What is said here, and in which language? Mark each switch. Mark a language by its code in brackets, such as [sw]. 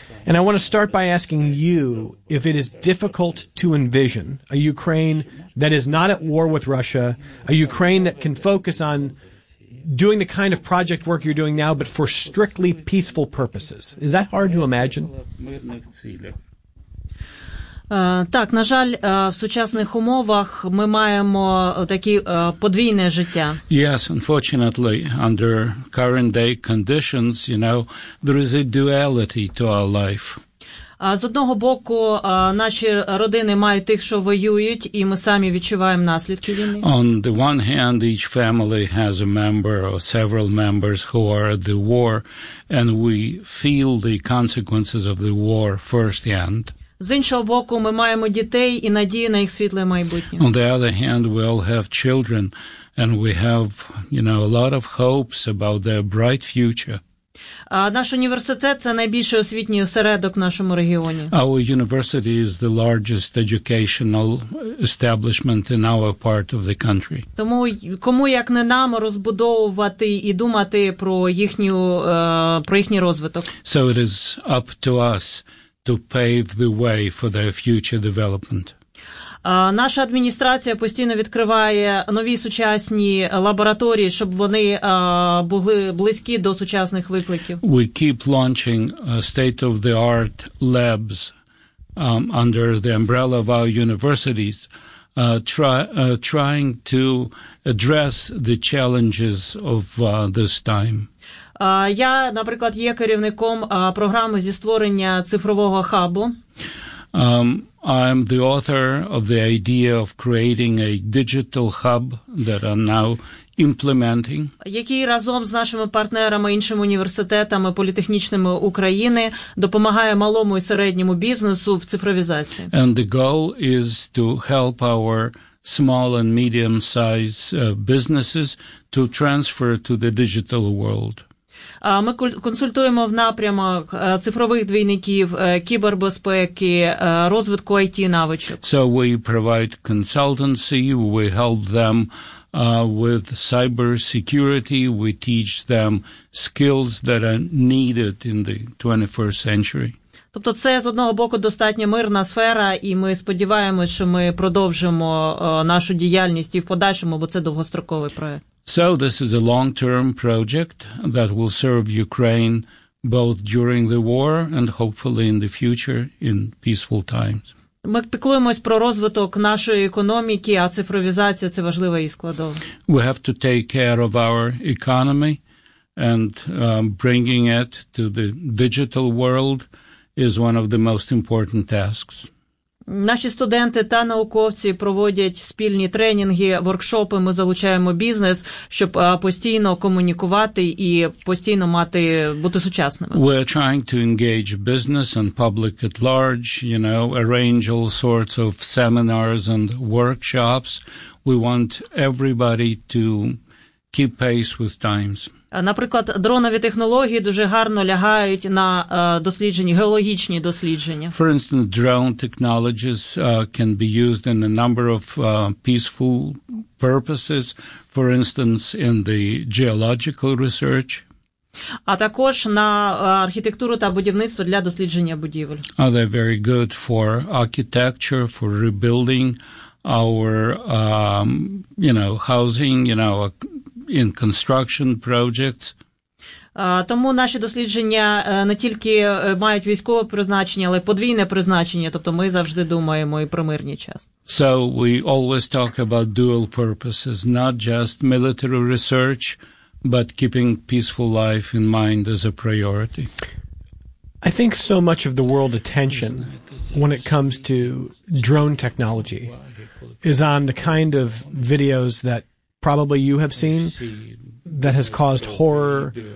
[en] And I want to start by asking you if it is difficult to envision a Ukraine that is not at war with Russia, a Ukraine that can focus on doing the kind of project work you're doing now, but for strictly peaceful purposes. Is that hard to imagine? [uk] Так, на жаль, в сучасних умовах ми маємо такі подвійне життя. [en] Yes, unfortunately, under current day conditions, you know, there is a duality to our life. [uk] З одного боку, наші родини мають тих, що воюють, і ми самі відчуваємо наслідки війни. [en] On the one hand, each family has a member or several members who are at the war, and we feel the consequences of the war firsthand. [uk] З іншого боку, ми маємо дітей і надію на їх світле майбутнє. [en] On the other hand, we all have children, and we have, you know, a lot of hopes about their bright future. [uk] Наш університет – це найбільший освітній осередок в нашому регіоні. [en] Our university is the largest educational establishment in our part of the country. [uk] Тому кому, як не нам, розбудовувати і думати про їхній розвиток. [en] So it is up to us to pave the way for their future development. [uk] Наша адміністрація постійно відкриває нові сучасні лабораторії, щоб вони були близькі до сучасних викликів. [en] We keep launching state-of-the-art labs under the umbrella of our universities, trying to address the challenges of this time. [uk] Я, наприклад, є керівником програми зі створення цифрового хабу. [en] I'm the author of the idea of creating a digital hub that I'm now implementing. [uk] Який разом з нашими партнерами, іншими університетами, політехнічними України допомагає малому і середньому бізнесу в цифровізації. [en] And the goal is to help our small and medium-sized businesses to transfer to the digital world. [uk] Ми консультуємо в напрямах цифрових двійників, кібербезпеки, розвитку IT-навичок. [en] So we provide consultancy, we help them with cyber security, we teach them skills that are needed in the 21st century. [uk] Тобто це, з одного боку, достатньо мирна сфера, і ми сподіваємось, що ми продовжимо нашу діяльність і в подальшому, бо це довгостроковий проєкт. [en] So this is a long-term project that will serve Ukraine both during the war and hopefully in the future in peaceful times. [uk] Ми піклуємось про розвиток нашої економіки, а цифровізація – це важлива її складова. [en] We have to take care of our economy, and bringing it to the digital world is one of the most important tasks. [uk] Наші студенти та науковці проводять спільні тренінги, воркшопи, ми залучаємо бізнес, щоб постійно комунікувати і постійно мати бути сучасними. [en] We're trying to engage business and public at large, you know, arrange all sorts of seminars and workshops. We want everybody to keep pace with times. [uk] Наприклад, дронові технології дуже гарно лягають на дослідження, геологічні дослідження. [en] For instance, drone technologies can be used in a number of peaceful purposes, for instance, in the geological research. [uk] А також на архітектуру та будівництво для дослідження будівель. [en] Are they very good for architecture, for rebuilding our, you know, housing, you know, in construction projects? [uk] Тому наші дослідження не тільки мають військове призначення, але й подвійне призначення, тобто ми завжди думаємо і про мирний час. [en] So we always talk about dual purposes, not just military research, but keeping peaceful life in mind as a priority. I think so much of the world attention when it comes to drone technology is on the kind of videos that probably you have seen that has caused horror.